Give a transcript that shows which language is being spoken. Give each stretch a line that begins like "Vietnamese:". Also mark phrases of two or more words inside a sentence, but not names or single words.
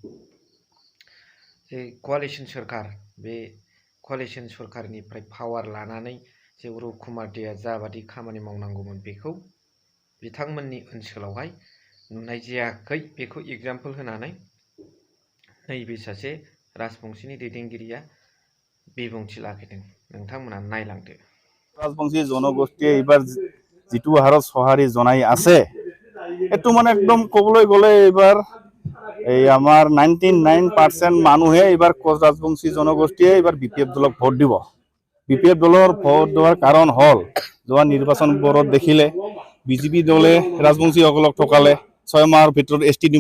Bodo: जे क'लिशन सरकार बे क'लिशन सरकारनिफ्राय पावार लानानै जे उरुप कुमार देआ जाबादि खामानि मावनांगौमोन बेखौ बिथांमोननि ओनसोलावहाय नुनाय जायाखै बेखौ एग्जाम्पल होनानै नैबे सासे राजबंशीनि दैदेनगिरिया बिबुंथि लाखिदों नोंथांमोना नायलांदो
Assamese: ৰাজবংশী জনগোষ্ঠীয়ে এইবাৰ যিটো হাৰত সঁহাৰি জনাই আছে এইটো মানে একদম ক'বলৈ গ'লে এইবাৰ এই আমাৰ 99% মানুহে এইবাৰ কোচ ৰাজবংশী জনগোষ্ঠীয়ে এইবাৰ বিপিএফ দলক ভোট দিব বিপিএফ দলৰ ভোট দেওয়াৰ কাৰণ হ'ল যোৱা নিৰ্বাচনবোৰত দেখিলে বিজেপি দলে ৰাজবংশীসকলক ঠকালে 6 মাহৰ ভিতৰত এছটি দিম